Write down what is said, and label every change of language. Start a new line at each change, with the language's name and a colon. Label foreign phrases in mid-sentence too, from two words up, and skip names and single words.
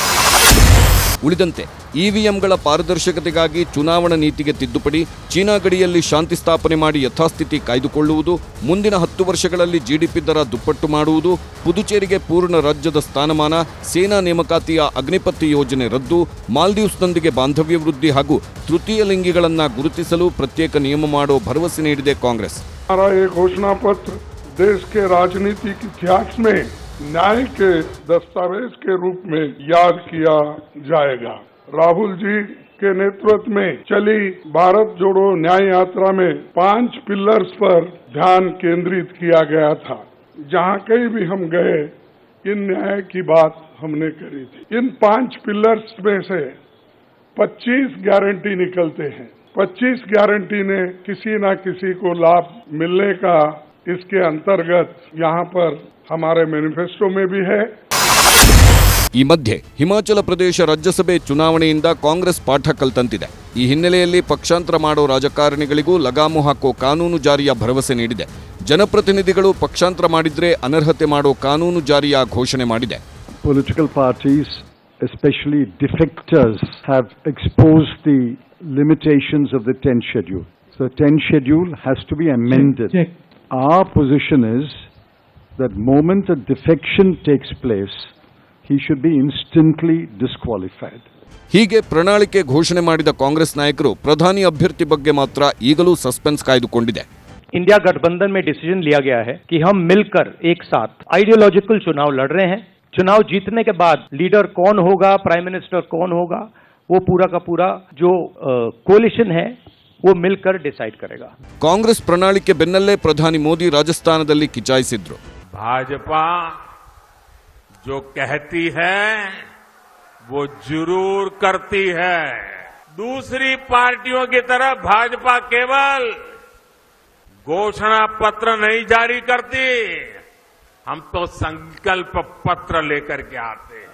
Kannada: ಉಳಿದಂತೆ ಇವಿಎಂಗಳ ಪಾರದರ್ಶಕತೆಗಾಗಿ ಚುನಾವಣಾ ನೀತಿಗೆ ತಿದ್ದುಪಡಿ, ಚೀನಾ ಗಡಿಯಲ್ಲಿ ಶಾಂತಿ ಸ್ಥಾಪನೆ ಮಾಡಿ ಯಥಾಸ್ಥಿತಿ ಕಾಯ್ದುಕೊಳ್ಳುವುದು, ಮುಂದಿನ 10 ವರ್ಷಗಳಲ್ಲಿ ಜಿಡಿಪಿ ದರ ದುಪ್ಪಟ್ಟು ಮಾಡುವುದು, ಪುದುಚೇರಿಗೆ ಪೂರ್ಣ ರಾಜ್ಯದ ಸ್ಥಾನಮಾನ, ಸೇನಾ ನೇಮಕಾತಿಯ ಅಗ್ನಿಪಥ್ ಯೋಜನೆ ರದ್ದು, ಮಾಲ್ದೀವ್ಸ್ನೊಂದಿಗೆ ಬಾಂಧವ್ಯ ವೃದ್ಧಿ ಹಾಗೂ ತೃತೀಯ ಲಿಂಗಿಗಳನ್ನು ಗುರುತಿಸಲು ಪ್ರತ್ಯೇಕ ನಿಯಮ ಮಾಡೋ ಭರವಸೆ ನೀಡಿದೆ ಕಾಂಗ್ರೆಸ್।
Hindi: घोषणा पत्र देश के राजनीतिक इतिहास में न्याय के दस्तावेज के रूप में याद किया जाएगा। राहुल जी के नेतृत्व में चली भारत जोड़ो न्याय यात्रा में 5 पिलर्स पर ध्यान केंद्रित किया गया था। जहां कहीं भी हम गए इन न्याय की बात हमने करी थी। इन 5 पिलर्स में से 25 गारंटी निकलते हैं। 25 गारंटी ने किसी न किसी को लाभ मिलने का इसके अंतर्गत यहाँ पर हमारे मैनिफेस्टो में भी है।
Kannada: ಈ ಮಧ್ಯೆ ಹಿಮಾಚಲ ಪ್ರದೇಶ ರಾಜ್ಯಸಭೆ ಚುನಾವಣೆಯಿಂದ ಕಾಂಗ್ರೆಸ್ ಪಾಠ ಕಲ್ತಂತಿದೆ. ಈ ಹಿನ್ನೆಲೆಯಲ್ಲಿ ಪಕ್ಷಾಂತರ ಮಾಡೋ ರಾಜಕಾರಣಿಗಳಿಗೂ ಲಗಾಮು ಹಾಕೋ ಕಾನೂನು ಜಾರಿಯ ಭರವಸೆ ನೀಡಿದೆ. ಜನಪ್ರತಿನಿಧಿಗಳು ಪಕ್ಷಾಂತರ ಮಾಡಿದ್ರೆ ಅನರ್ಹತೆ ಮಾಡೋ ಕಾನೂನು ಜಾರಿಯ ಘೋಷಣೆ ಮಾಡಿದೆ.
English: Political parties, especially defectors, have exposed the limitations of the 10th schedule. So the 10th schedule has to be amended. Our position is that moment a defection takes place, he should be instantly disqualified.
Kannada: ಹೀಗೆ ಪ್ರಣಾಳಿಕೆ ಘೋಷಣೆ ಮಾಡಿದ ಕಾಂಗ್ರೆಸ್ ನಾಯಕರು ಪ್ರಧಾನಿ ಅಭ್ಯರ್ಥಿ ಬಗ್ಗೆ ಮಾತ್ರ ಈಗಲೂ ಸಸ್ಪೆನ್ಸ್ ಕಾಯ್ದುಕೊಂಡಿದೆ.
Hindi: इंडिया गठबंधन में डिसीजन लिया गया है कि हम मिलकर एक साथ आइडियोलॉजिकल चुनाव लड़ रहे हैं. चुनाव जीतने के बाद लीडर कौन होगा,
English: prime minister
Hindi: कौन होगा, वो पूरा का पूरा जो कोलिशन है वो मिलकर डिसाइड करेगा.
Kannada: ಕಾಂಗ್ರೆಸ್ ಪ್ರಣಾಳಿಕೆ ಬೆನ್ನಲ್ಲೇ ಪ್ರಧಾನಿ ಮೋದಿ ರಾಜಸ್ಥಾನದಲ್ಲಿ ಕಿಚಾಯಿಸಿದ್ರು.
Hindi: भाजपा जो कहती है वो जरूर करती है. दूसरी पार्टियों की तरह भाजपा केवल घोषणा पत्र नहीं जारी करती, हम तो संकल्प पत्र लेकर के आते हैं.